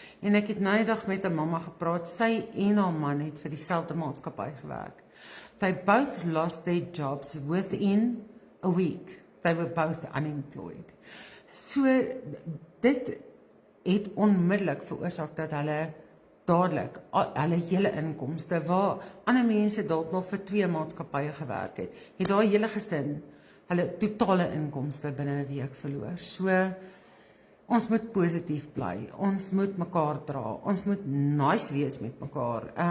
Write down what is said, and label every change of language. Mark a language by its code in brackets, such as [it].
[af] En ek het nou die dag met 'n mamma gepraat. Sy en haar man het vir dieselfde maatskappy gewerk. [en] they both lost their jobs within a week. They were both unemployed. [af] So, dit het onmiddellik veroorsaak dat hulle dadelik, hulle hele inkomste, waar ander mense dalk nog vir 2 maatskappye gewerk het daai hele gesin, hulle totale inkomste binne 'n week verloor. So, ons moet positief bly, ons moet mekaar dra, ons moet nice wees met mekaar.